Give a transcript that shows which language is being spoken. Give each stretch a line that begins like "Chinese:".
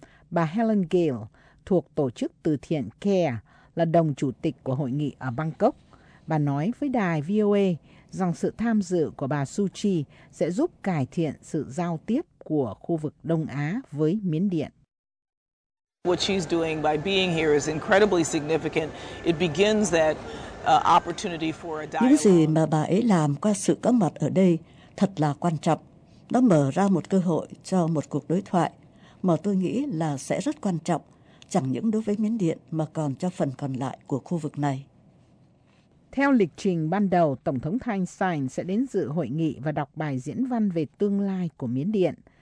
Vietnamese: Bà Helen Gale thuộc tổ chức từ thiện CARE là đồng chủ tịch của hội nghị ở Bangkok. Bà nói với đài VOA rằng sự tham dự của bà Suu Kyi sẽ giúp cải thiện sự giao tiếp của khu vực Đông Á với Miến Điện.
English: What she's doing by being here is incredibly significant. It begins that opportunity for a dialogue.
Vietnamese: Những gì mà bà ấy làm qua sự có mặt ở đây thật là quan trọng. Nó mở ra một cơ hội cho một cuộc đối thoại mà tôi nghĩ là sẽ rất quan trọng, chẳng những đối với Miến Điện mà còn cho phần còn lại của khu vực này. Theo lịch trình ban đầu, Tổng thống Thanh Sain sẽ đến dự hội nghị và đọc bài diễn văn về tương lai của Miến Điện.